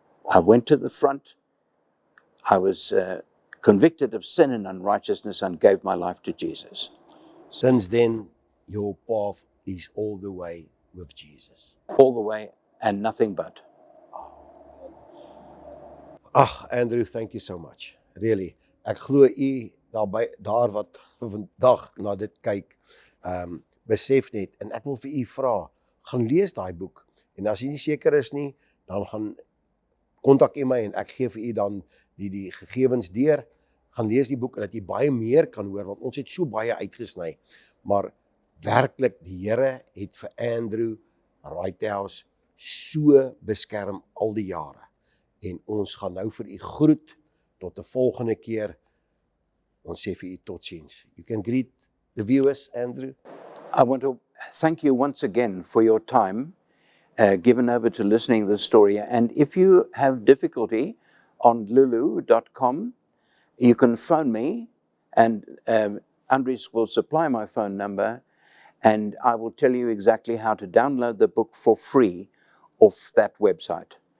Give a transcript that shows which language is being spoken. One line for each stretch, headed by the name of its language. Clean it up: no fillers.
English: I went to the front. I was convicted of sin and unrighteousness and gave my life to Jesus. Since then, your path is all the way with Jesus. All the way and nothing but. Andrew, thank you so much.
Afrikaans: Really. Ek glo u daar wat vandag na dit kyk, besef net, en ek wil vir u vra, gaan lees daai boek, en as u nie seker is nie, dan gaan kontak u my, en ek gee vir u dan die gegevens deur, gaan lees die boek, en dat jy baie meer kan hoor, want ons het so baie uitgesny, maar werklik, die Here het vir Andrew Righthouse so beskerm al die jare, en ons gaan nou vir u groet, tot die volgende keer, ons sê vir u totsiens.
English: You can greet the viewers, Andrew. I want to thank you once again for your time given over to listening to the story. And if you have difficulty on lulu.com, you can phone me, and Andries will supply my phone number, and I will tell you exactly how to download the book for free off that website.